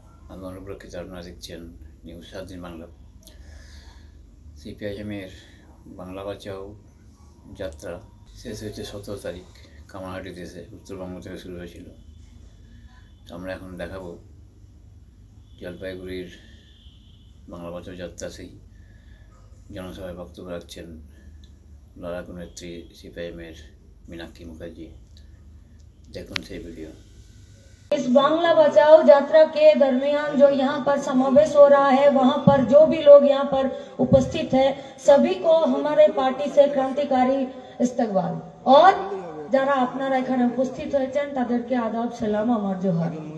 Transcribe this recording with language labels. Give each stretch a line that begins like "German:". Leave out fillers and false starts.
Bangla: আমি অনুপ্রক্ষিত, আপনারা দেখছেন নিউজ 7 দিন বাংলা। সিপিআইএমের বাংলা বাঁচাও যাত্রা শেষ হয়েছে 17 তারিখ কামারহাটি দেশে, উত্তরবঙ্গ থেকে শুরু হয়েছিল। আমরা এখন দেখাবো জলপাইগুড়ির বাংলা বাঁচাও যাত্রা। সেই জনসভায় বক্তব্য রাখছেন লড়াকু নেত্রী সিপিআইএমের मीनाक्षी मुखर्जी। देखो সেই वीडियो।
Hindi: इस बांग्ला बचाओ यात्रा के दरमियान जो यहाँ पर समावेश हो रहा है, वहाँ पर जो भी लोग यहाँ पर उपस्थित है, सभी को हमारे पार्टी से क्रांतिकारी इस्तकबाल।
Bangla: और যারা আপনারা এখানে উপস্থিত হয়েছেন তাদেরকে আদাব সালাম আমার জোহার।